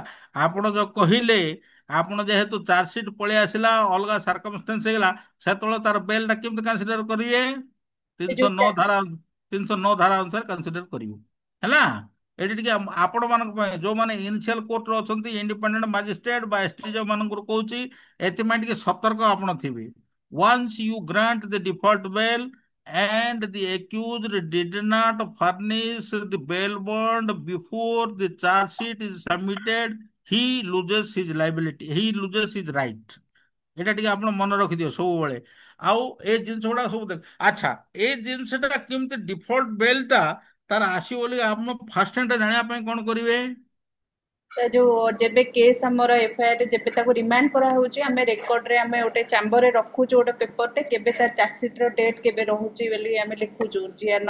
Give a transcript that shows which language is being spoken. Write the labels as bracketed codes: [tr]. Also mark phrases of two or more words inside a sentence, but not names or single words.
[or] ଆପଣ ଯୋଉ କହିଲେ, ଆପଣ ଯେହେତୁ ଚାର୍ଜସିଟ୍ ପଳେଇ ଆସିଲା, ଅଲଗା ସାର୍କମଷ୍ଟାନ୍ସ ହେଇଗଲା, ସେତେବେଳେ ତାର ବେଲ୍ ଟା କେମିତି କନସିଡର କରିବେ? ସେ 309 ଧାରା 309 ଧାରା ଅନୁସାରେ କନସିଡର କରିବେ ହେଲା। ଏଠି ଟିକେ ଆପଣ ମାନଙ୍କ ପାଇଁ ଯୋଉମାନେ ଇନିସିଆଲ କୋର୍ଟରେ ଅଛନ୍ତି, [en] independent magistrate [or] ବା ଏସଟି ମାନଙ୍କର କହୁଛି, ଏଥିପାଇଁ ଟିକେ ସତର୍କ ଆପଣ ଥିବେ। [en] Once you grant the default bail and the accused did not furnish the bail bond before the charge sheet is submitted, he loses his liability, he loses his right। [or] এটা ଟିକେ ଆପଣ ମନେ ରଖିଦିଅ ସବୁବେଳେ। ଆଉ ଏ ଜିନିଷ ଗୁଡା ସବୁ ଦେଖ। ଆଚ୍ଛା, ଏ ଜିନିଷଟା କେମିତି ଡିଫଲ୍ଟ ବେଲ୍ଟା ତାର ଆସିବ ବୋଲି ଆପଣ [en] first hand [or] ଜାଣିବା ପାଇଁ କଣ କରିବେ? ଯୋଉ ଯେବେ କେସ୍ ଆମର ଏଫଆଇଆର ଯେବେ ତାକୁ ରିମାଣ୍ଡ କରାହଉଛି, ଆମେ ରେକର୍ଡରେ ଆମେ ଗୋଟେ ଚାମ୍ବରରେ ରଖୁଛୁ ଗୋଟେ ପେପରଟେ, କେବେ ତା ଚାର୍ଜସିଟ୍ ର ଡେଟ୍ କେବେ ରହୁଛି ବୋଲି ଆମେ ଲେଖୁଛୁ, ଜିଆର